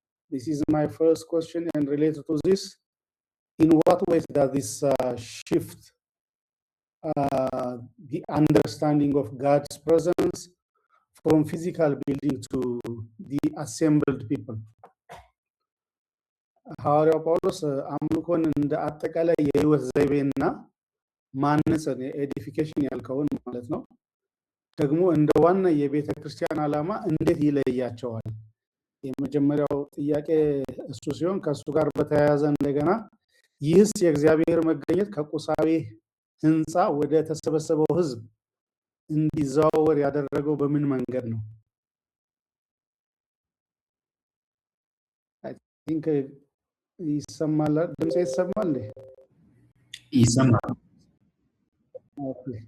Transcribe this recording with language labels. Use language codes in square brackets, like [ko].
[en] This is my first question, and related to this, in what ways does this shift the understanding of God's presence from physical building to the assembled people? [am] ሐዋርያው ጳውሎስ አምልኮን እንደ አጠቃላይ የህይወት ዘይቤና ማነጽን ኤዲፊኬሽን ያልከውን ማለት ነው ደግሞ እንደ ዋና የቤተ ክርስቲያን ዓላማ እንዴት ይለያቸዋል? የመጀመሪያው ጥያቄ እሱ ሲሆን ከሱ ጋር በተያያዘ እንደገና ይህስ የእግዚአብሔር መገኘት ከቁሳዊ ህንጻ ወደ ተሰበሰበው ህዝብ እንዲዘዋወር ያደረገው በምን መንገድ ነው? [en] I think [am] ይሰማል? ድምጼ ይሰማል? ይሰማል። ኦኬ